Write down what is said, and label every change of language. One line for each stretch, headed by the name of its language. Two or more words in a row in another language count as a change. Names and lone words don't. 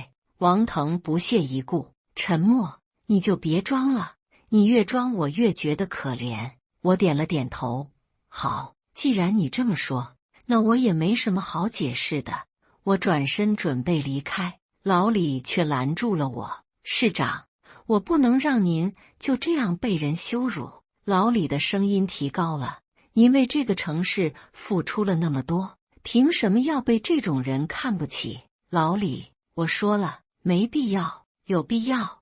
Chinese: 王騰不屑一顧，沉默。你就別裝了，你越裝我越覺得可憐。我點了點頭。好，既然你這麼說，那我也沒什麼好解釋的。我轉身準備離開，老李卻攔住了我。市長，我不能讓您就這樣被人羞辱。老李的聲音提高了，您為這個城市付出了那麼多，憑什麼要被這種人看不起？老李，我說了，沒必要。有必要。